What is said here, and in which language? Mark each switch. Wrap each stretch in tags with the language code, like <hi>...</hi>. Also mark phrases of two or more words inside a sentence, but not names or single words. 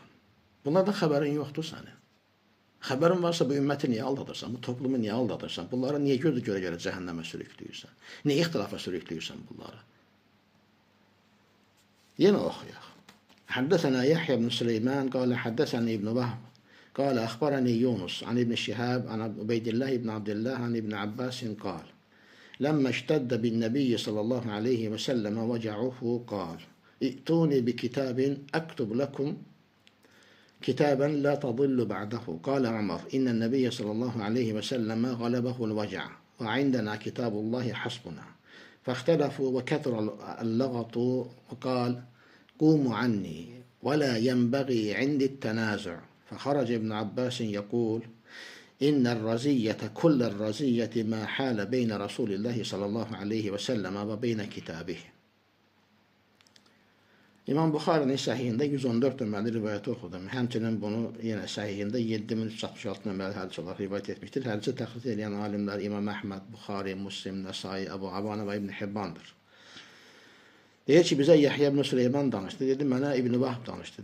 <az>Bunlardan xəbərin yoxdur sənin. Xəbərin varsa bu ümməti niyə aldadırsan, bu toplumu niyə aldadırsan, bunları niyə görə cəhənnəmə sürükləyirsən, niyə ixtilafa sürükləyirsən bunları? Yenə oxuyaq.</az> <ar>حدثنا يحيى بن سليمان قال حدثنا ابن وهب قال أخبرني يونس عن ابن شهاب عن عبيد الله بن عبد الله عن ابن عباس قال لما اشتد بالنبي صلى الله عليه وسلم وجعه قال ائتوني بكتاب أكتب لكم كتابا لا تضل بعده. قال عمر إن النبي صلى الله عليه وسلم غلبه الوجع وعندنا كتاب الله حسبنا. فاختلفوا وكثر اللغط وقال قوموا عني ولا ينبغي عندي التنازع. فخرج ابن عباس يقول إن الرزية كل الرزية ما حال بين رسول الله صلى الله عليه وسلم وبين كتابه.</ar> <az>İmam Buxarinin səhihində 114 nömrəli rivayəti oxudum. Həmçinin bunu yenə səhihində 7366 nömrəli hədis olaraq rivayət etmişdir. Hədisi təxric edən alimlər İmam Əhməd, Buxari, Müslim, Nəsai, Əbu Avanə və İbn Hibbandır. Deyir ki, bizə Yəhyə ibn Süleyman danışdı. Dedi, mənə İbn Vahb danışdı.</az>